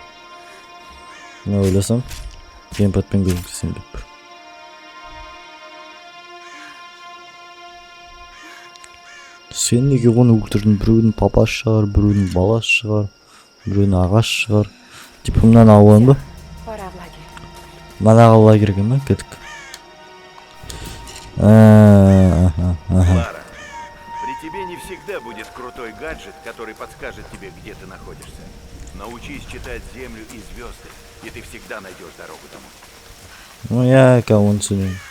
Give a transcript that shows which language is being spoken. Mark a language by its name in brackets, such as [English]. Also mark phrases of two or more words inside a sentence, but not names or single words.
[Kazakh] Мен ойласам, геймпадпен көмектесейін деп бір. Сен неге оны өлтірдің? Біреудің папасы шығар, біреудің баласы шығар, біреудің ағасы шығар. Типа мынаны алып ба? [Russian] Пора в лагерь. [Kazakh] Манаға лагерьге ма кеттік? [Russian] Лара, при тебе не всегда будет крутой гаджет, который подскажет тебе, где ты находишься. Научись читать землю и звезды, и ты всегда найдешь дорогу домой. Ну я кого-нибудь